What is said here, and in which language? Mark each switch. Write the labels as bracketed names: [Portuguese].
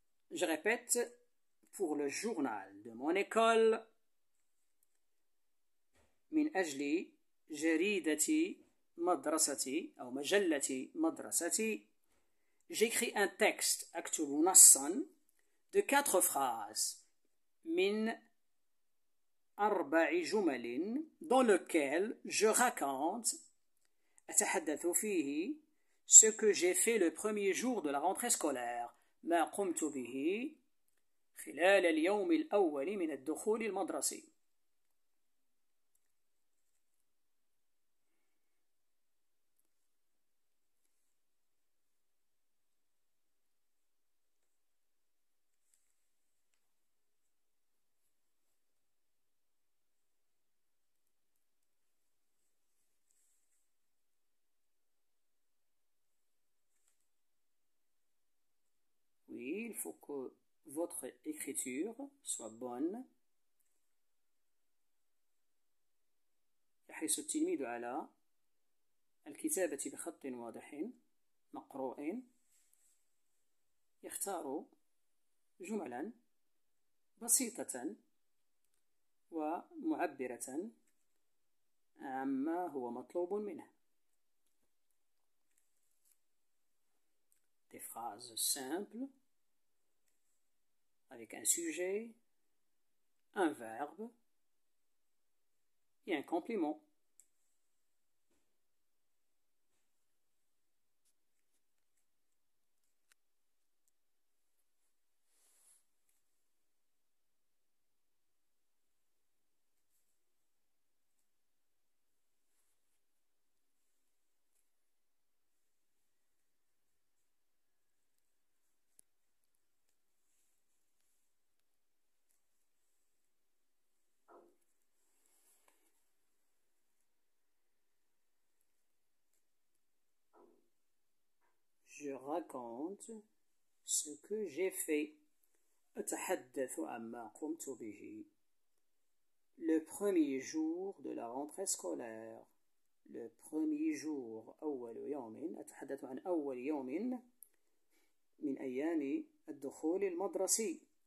[French] Je répète, pour le journal de mon école, [Arabic] من أجل جريدة مدرستي أو مجلة مدرستي, [French] j'écris un texte [Arabic] أكتب نصا [French] de 4 phrases [Arabic] من 4 جمل [French] dans lequel je raconte [Arabic] أتحدث فيه [French] ce que j'ai fait le premier jour de la rentrée scolaire. [Arabic] ما قمت به خلال اليوم الأول من الدخول المدرسي. [French] Oui, il faut que votre écriture soit bonne. [Arabic] يحرص التلميذ على الكتابة بخط واضح مقروء. يختار جملا بسيطة ومعبرة عما هو مطلوب منه. [French] Des phrases simples avec un sujet, un verbe et un complément. Je raconte ce que j'ai fait. [Arabic] أتحدث عما قمت به. [French] Le premier jour de la rentrée scolaire. Le premier jour. [Arabic] أول يوم. أتحدث عن أول يوم من أيام الدخول المدرسي.